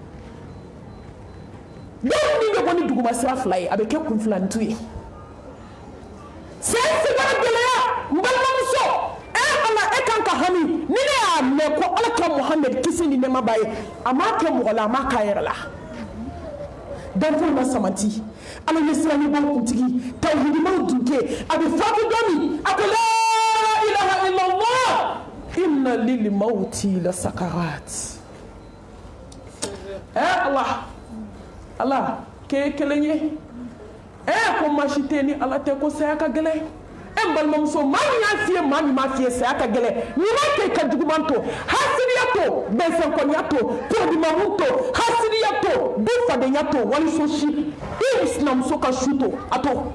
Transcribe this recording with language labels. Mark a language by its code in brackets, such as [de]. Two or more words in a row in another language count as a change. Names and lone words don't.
[bm] dɔw ni bɛ bɔ ni duguma sira 2 ye a bɛ kɛ kunfilantu ye sen sigara gɛlɛya n balimamuso ala e kan ka hami ni ne y'a mɛn ko alakira Muhamɛd kisi ni nɛɛma b'a ye a m'a kɛ mɔgɔ la a m'a k'a yɛrɛ la danfɛnw ma samati ala ye siranibaw kuntigi tawhidimaw dunke a bɛ fatu don min a ko [ar] لا إله إلا الله إن للموت لسكرات [bm] Allah ke kelen ye ko masi tɛ ni ala tɛ ko saya ka gɛlɛn balimamuso maa min y'a f'i ye maa min m'a f'i ye saya ka gɛlɛn ɲuman kɛ ka juguman to hasidiya to bɛnsɛnkɔniya to todimamu to hasidiya to dufadenya to waliso si i sinamuso ka su to a to